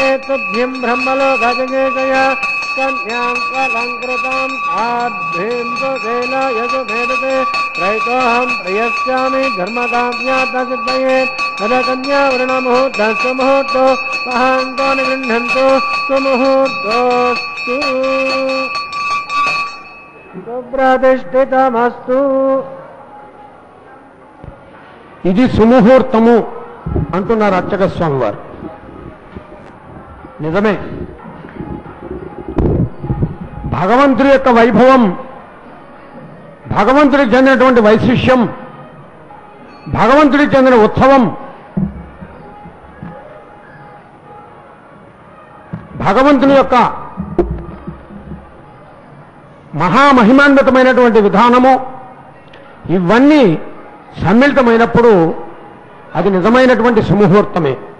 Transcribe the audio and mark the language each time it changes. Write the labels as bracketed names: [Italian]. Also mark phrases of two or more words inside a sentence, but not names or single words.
[Sanskrit] तुभ्यं ब्रह्मलोकजनेशया कन्यां कलङ्कृतां साध्वीं सुशैलाय सुभेदते प्रयतोऽहं प्रयस्यामि धर्मकाम्यार्थसिद्धये तदकन्यावर्णमुहूर्तः सुमुहूर्तो महान्तो निगृह्णन्तु सुमुहूर्तोऽस्तु सुप्रतिष्ठितमस्तु। [Telugu] ఇది సుముహూర్తము అంటున్నారు అర్చక స్వామి వారు. నిజమే, భగవంతుడి యొక్క వైభవం, భగవంతుడికి చెందినటువంటి వైశిష్యం, భగవంతుడికి చెందిన ఉత్సవం, భగవంతుని యొక్క మహామహిమాన్వితమైనటువంటి విధానము, ఇవన్నీ సమ్మిళితమైనప్పుడు అది నిజమైనటువంటి సుముహూర్తమే.